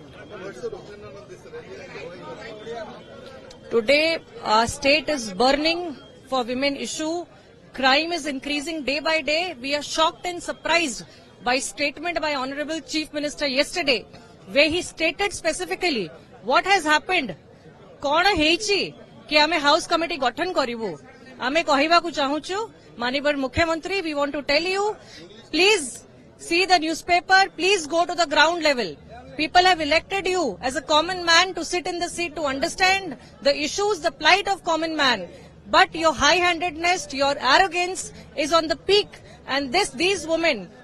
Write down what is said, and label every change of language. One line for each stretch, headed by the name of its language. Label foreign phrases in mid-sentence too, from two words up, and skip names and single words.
English: Today, our state is burning for women issue. Crime is increasing day by day. We are shocked and surprised by statement by Honorable Chief Minister yesterday, where he stated specifically what has happened.
Odia: କୋଉ ହେଇଛି କି ଆମେ ହାଉସ କମିଟି ଗଠନ କରିବୁ ଆମେ କହିବାକୁ ଚାହୁଁଛୁ ମାନ୍ୟବର ମୁଖ୍ୟମନ୍ତ୍ରୀ
English: we want to tell you please see the newspaper please go to the ground level people have elected you as a common man to sit in the seat to understand the issues the plight of common man but your high-handedness your arrogance is on the peak and these women